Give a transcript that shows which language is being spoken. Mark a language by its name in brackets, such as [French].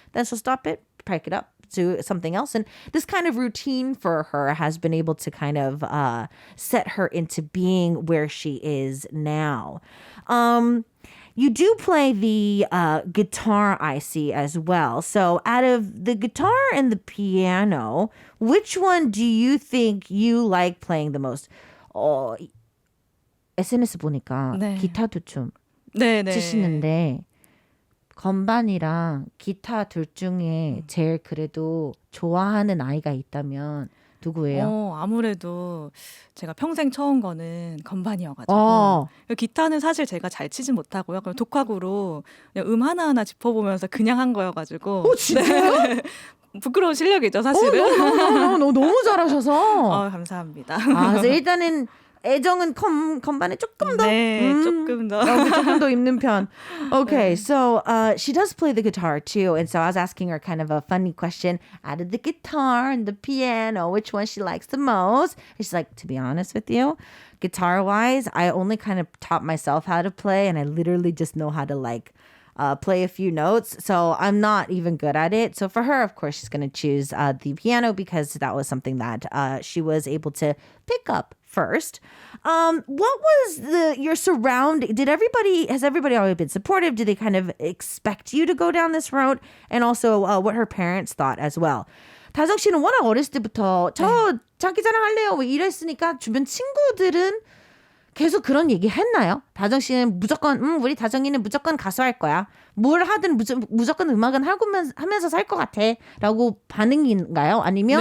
[English] Then she'll stop it, pick it up, to something else. And this kind of routine for her has been able to kind of set her into being where she is now. You do play the guitar, I see, as well. So out of the guitar and the piano, which one do you think you like playing the most? [Korean] SNS 보니까 네. 기타도 좀 네, 치시는데 건반이랑 기타 둘 중에 제일 그래도 좋아하는 아이가 있다면 누구예요? 아무래도 제가 평생 쳐온 거는 건반이어가지고 기타는 사실 제가 잘 치진 못하고요. 그냥 독학으로 그냥 하나하나 짚어보면서 그냥 한 거여가지고 진짜요? 네. 부끄러운 실력이죠 사실은. 너무 잘하셔서 감사합니다. 그래서 일단은 애정은 건반에 조금 더 조금 더 조금 더 있는 편. [English] Okay, so she does play the guitar too, and so I was asking her kind of a funny question out of the guitar and the piano, which one she likes the most. And she's like, to be honest with you, guitar-wise, I only kind of taught myself how to play, and I literally just know how to like play a few notes. So I'm not even good at it. So for her, of course, she's going to choose the piano because that was something that she was able to pick up first. What was your surrounding? Has everybody always been supportive? Did they kind of expect you to go down this road? And also what her parents thought as well. [Korean] 다정 씨는 워낙 어렸을 때부터 저 장기자랑 할래요 뭐 이랬으니까 주변 친구들은 계속 그런 얘기 했나요? 다정 씨는 무조건 우리 다정이는 무조건 가수 할 거야. 뭘 하든 무조건 음악은 하면서 살 것 같아. 라고 반응인가요? 아니면